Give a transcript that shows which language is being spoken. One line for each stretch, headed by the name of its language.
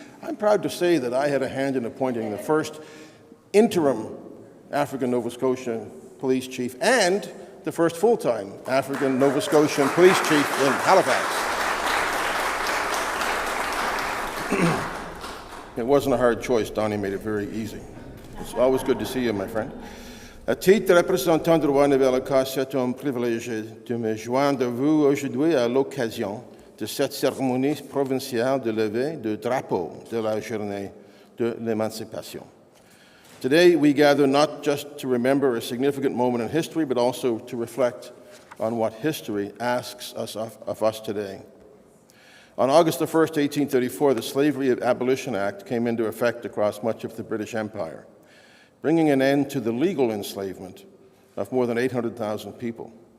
English: I'm proud to say that I had a hand in appointing the first interim African Nova Scotian police chief and the first full-time African Nova Scotian police chief in Halifax. It wasn't a hard choice. Donnie made it very easy. It's always good to see you, my friend.
French: À titre de représentant du roi Nouvelle-Écosse, c'est un privilège de me joindre à vous aujourd'hui à l'occasion de cette cérémonie provinciale de levée de drapeau de la journée de l'émancipation.
English: Today, we gather not just to remember a significant moment in history, but also to reflect on what history asks us of us today. On August 1st, 1834, the Slavery Abolition Act came into effect across much of the British Empire, bringing an end to the legal enslavement of more than 800,000 people.